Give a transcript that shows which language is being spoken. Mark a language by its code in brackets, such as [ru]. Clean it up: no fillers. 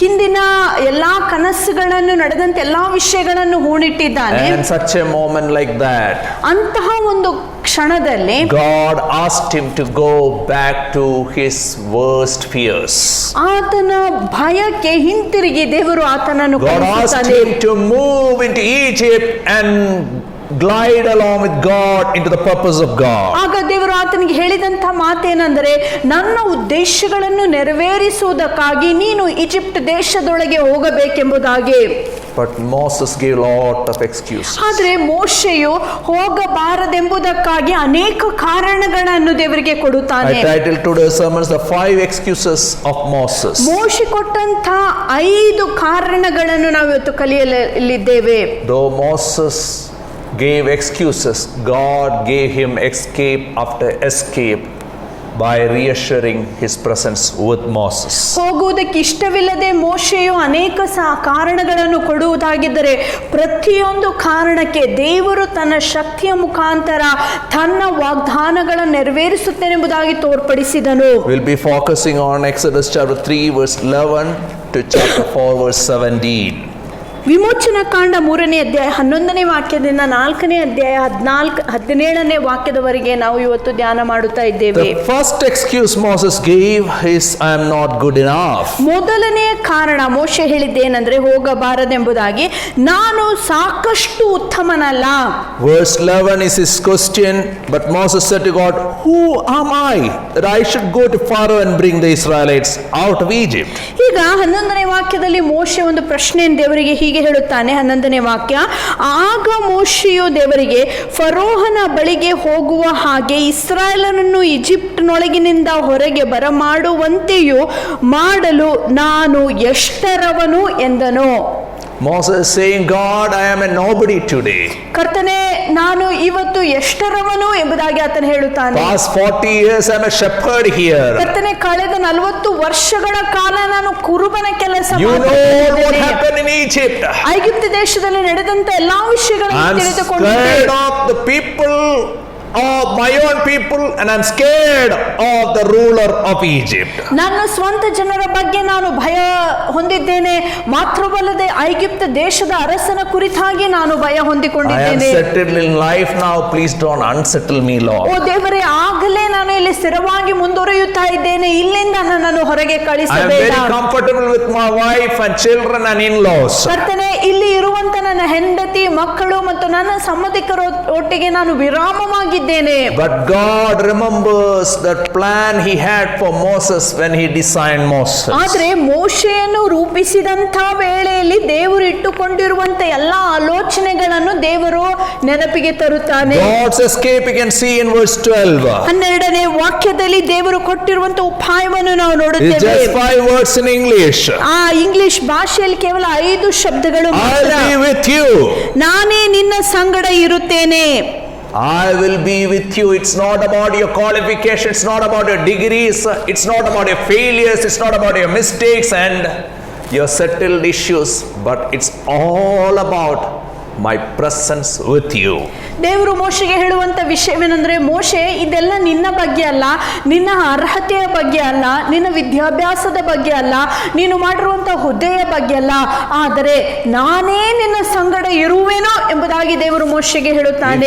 [kn] ಹಿಂದಿನ ಎಲ್ಲಾ ಕನಸುಗಳನ್ನು, ನಡೆದಂತ ಎಲ್ಲಾ ವಿಷಯಗಳನ್ನು ಹೂಣಿಟ್ಟಿದ್ದಾನೆ. [en] And such a moment like that, [kn] ಅಂತಹ ಒಂದು ಕ್ಷಣದಲ್ಲಿ [en] God asked him to go back to his worst fears. [kn] ಆತನ ಭಯಕ್ಕೆ ಹಿಂತಿರುಗಿ ದೇವರು ಆತನನ್ನು [en] God asked [kn] ಕಳುಹಿಸುತ್ತಾನೆ. [en] him to move into Egypt and glide along with God into the purpose of God. [kn] ಆಗ ದೇವರು ಆತನಿಗೆ ಹೇಳಿದಂತ ಮಾತೇನೆಂದರೆ, ನನ್ನ ಉದ್ದೇಶಗಳನ್ನು ನೆರವೇರಿಸುವುದಕ್ಕಾಗಿ ನೀನು ಈಜಿಪ್ಟ್ ದೇಶದೊಳಗೆ ಹೋಗಬೇಕೆಂಬುದಾಗಿ. [en] But Moses gave a lot of excuses. [kn] ಆದ್ರೆ ಮೋಶೆಯು ಹೋಗಬಾರದೆಂಬುದಕ್ಕಾಗಿ ಅನೇಕ ಕಾರಣಗಳನ್ನು ದೇವರಿಗೆ ಕೊಡುತ್ತಾನೆ. [en] I titled today's sermons the 5 excuses of Moses. [kn] ಮೋಶೆ ಕೊಟ್ಟಂತ 5 ಕಾರಣಗಳನ್ನು ನಾವು ಇವತ್ತು ಕಲಿಯಲಿದ್ದೇವೆ. [en] Though Moses gave excuses, God gave him escape after escape by reassuring his presence with Moses. [kn] ಹೋಗುವುದಕ್ಕೆ ಇಷ್ಟವಿಲ್ಲದೆ ಮೋಶೆಯು ಅನೇಕ ಕಾರಣಗಳನ್ನು ಕೊಡುವುದಾಗಿದ್ದರೆ, ಪ್ರತಿಯೊಂದು ಕಾರಣಕ್ಕೆ ದೇವರು ತನ್ನ ಶಕ್ತಿಯ ಮುಖಾಂತರ ತನ್ನ ವಾಗ್ದಾನಗಳನ್ನು ನೆರವೇರಿಸುತ್ತೇನೆಂಬುದಾಗಿ ತೋರ್ಪಡಿಸಿದನು. [en] We'll be focusing on Exodus chapter 3 verse 11 to chapter 4 verse 17. [kn] ವಿಮೋಚನಾ ಕಾಂಡ 3ನೇ ಅಧ್ಯಾಯ 11ನೇ ವಾಕ್ಯದಿಂದ 4ನೇ ಅಧ್ಯಾಯ 17ನೇ ವಾಕ್ಯದವರೆಗೆ ನಾವು ಇವತ್ತು ಧ್ಯಾನ ಮಾಡುತ್ತಾ ಇದ್ದೇವೆ. [en] The first excuse Moses gave is, I am not good enough. [kn] ಮೊದಲನೆಯ ಕಾರಣ ಮೋಶೆ ಹೇಳಿದ್ದೇನೆಂದ್ರೆ, ಹೋಗಬಾರದೆಂಬುದಾಗಿ, ನಾನು ಸಾಕಷ್ಟು ಉತ್ತಮನಲ್ಲ. [en] Verse 11 is his question, but Moses said to God, who am I that I should go to Pharaoh and bring the Israelites out of Egypt? [kn] ಈಗ 11ನೇ ವಾಕ್ಯದಲ್ಲಿ ಮೋಶೆ ಒಂದು ಪ್ರಶ್ನೆಯನ್ನು ದೇವರಿಗೆ ಹೀಗೆ ಹೇಳುತ್ತಾನೆ. 11ನೇ ವಾಕ್ಯ, ಆಗ ಮೋಶೆಯು ದೇವರಿಗೆ, ಫರೋಹನ ಬಳಿಗೆ ಹೋಗುವ ಹಾಗೆ ಇಸ್ರಾಯೇಲರನ್ನು ಈಜಿಪ್ಟ್ನೊಳಗಿನಿಂದ ಹೊರಗೆ ಬರಮಾಡುವಂತೆಯೂ ಮಾಡಲು ನಾನು ಎಷ್ಟರವನು ಎಂದನು. [en] Moses is saying, God, I am a nobody today. [kn] ಕರ್ತನೇ, ನಾನು ಇವತ್ತು ಎಷ್ಟರವನು ಎಂಬುದಾಗಿ ಆತನು ಹೇಳುತ್ತಾನೆ. [en] Past 40 years I am a shepherd here. [kn] ಕರ್ತನೇ, ಕಳೆದ 40 ವರ್ಷಗಳ ಕಾಲ ನಾನು ಕುರುಬನ ಕೆಲಸ [en] You know what [kn] ಮಾಡುತ್ತಿದ್ದೇನೆ. [en] happened in Egypt. [kn] ಐಗುಪ್ತ ದೇಶದಲ್ಲಿ ನಡೆದಂತ ಎಲ್ಲಾ ವಿಷಯಗಳನ್ನು [en] I'm [kn] ತಿಳಿದುಕೊಂಡಿದ್ದೇನೆ. [en] scared of the people of my own people, and I'm scared of the ruler of Egypt. [kn] ನನ್ನ ಸ್ವಂತ ಜನರ ಬಗ್ಗೆ ನಾನು ಭಯ ಹೊಂದಿದ್ದೇನೆ, ಮಾತ್ರವಲ್ಲದೆ ಐಗುಪ್ತ ದೇಶದ ಅರಸನ ಕುರಿತಾಗಿ ನಾನು ಭಯ [en] I am [kn] ಹೊಂದಿಕೊಂಡಿದ್ದೇನೆ. [en] settled in life now. Please don't unsettle me, [kn] O [en] Lord. [kn] ದೇವರೇ, ಆಗಲೇ ನಾನು ಇಲ್ಲಿ ಸ್ಥಿರವಾಗಿ ಮುಂದುವರಿಯುತ್ತಾ ಇದ್ದೇನೆ, ಇಲ್ಲಿಂದ ನನ್ನನ್ನು ಹೊರಗೆ [en] I am [kn] ಕಳಿಸಬೇಡ. [en] very comfortable with my wife and children and in-laws. [kn] ಕರ್ತನೇ, ಇಲ್ಲಿ ಇರುವಂತ ನನ್ನ ಹೆಂಡತಿ, ಮಕ್ಕಳು ಮತ್ತು ನನ್ನ ಸಂಬಂಧಿಕರ ಒಟ್ಟಿಗೆ ನಾನು ವಿರಾಮವಾಗಿದ್ದೇನೆ. [en] But God remembers that plan He had for Moses when He designed Moses. [kn] ಆದ್ರೆ ಮೋಶೆಯನ್ನು ರೂಪಿಸಿದಂತ ವೇಳೆಯಲ್ಲಿ ದೇವರು ಇಟ್ಟುಕೊಂಡಿರುವಂತ ಎಲ್ಲಾ ಆಲೋಚನೆಗಳನ್ನು ದೇವರು ನೆನಪಿಗೆ ತರುತ್ತಾನೆ. [en] God's escape you can see in verse 12. [kn] 12ನೇ ವಾಕ್ಯದಲ್ಲಿ ದೇವರು ಕೊಟ್ಟಿರುವಂತ ಉಪಾಯವನ್ನು ನಾವು [en] It's [kn] ನೋಡುತ್ತೇವೆ. [en] just 5 words in English. [kn] ಆ ಇಂಗ್ಲಿಷ್ ಭಾಷೆಯಲ್ಲಿ ಕೇವಲ 5 ಶಬ್ದಗಳು ಮಾತ್ರ. [en] I'll be with you. [kn] ನಾನೇ ನಿನ್ನ ಸಂಗಡ ಇರುತ್ತೇನೆ. [en] I will be with you. It's not about your qualifications, it's not about your degrees, it's not about your failures, it's not about your mistakes and your settled issues, but it's all about my presence with you. [kn] ದೇವರು ಮೋಶೆಗೆ ಹೇಳುವಂತ ವಿಷಯವೇನೆಂದ್ರೆ, ಮೋಶೆ, ಇದೆಲ್ಲ ನಿನ್ನ ಬಗ್ಗೆ ಅಲ್ಲ, ನಿನ್ನ ಅರ್ಹತೆಯ ಬಗ್ಗೆ ಅಲ್ಲ, ನಿನ್ನ ವಿದ್ಯಾಭ್ಯಾಸದ ಬಗ್ಗೆ ಅಲ್ಲ, ನೀನು ಮಾಡಿರುವಂತ ಹುದ್ದೆಯ ಬಗ್ಗೆ ಅಲ್ಲ, ಆದರೆ ನಾನೇ ನಿನ್ನ ಸಂಗಡ ಇರುವೆನೋ ಎಂಬುದಾಗಿ ದೇವರು ಮೋಶೆಗೆ ಹೇಳುತ್ತಾನೆ.